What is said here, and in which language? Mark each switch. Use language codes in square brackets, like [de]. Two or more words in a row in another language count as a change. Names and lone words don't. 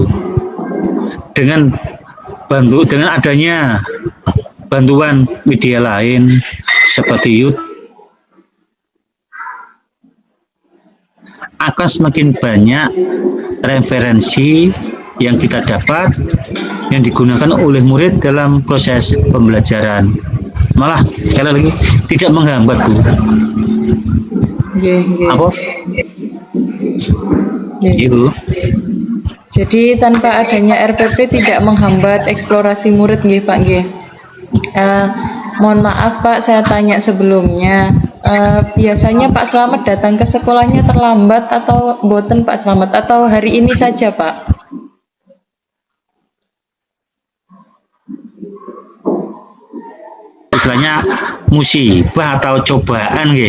[id] Dengan adanya bantuan media lain seperti YouTube akan semakin banyak referensi yang kita dapat yang digunakan oleh murid dalam proses pembelajaran, malah sekali lagi tidak menghambat Bu. Apa? Gitu. Jadi tanpa adanya RPP tidak menghambat eksplorasi murid nggih Pak nggih. Mohon maaf Pak, saya tanya sebelumnya. Biasanya Pak Slamet datang ke sekolahnya terlambat atau boten Pak Slamet, atau hari ini saja Pak? Istilahnya musibah atau cobaan gitu.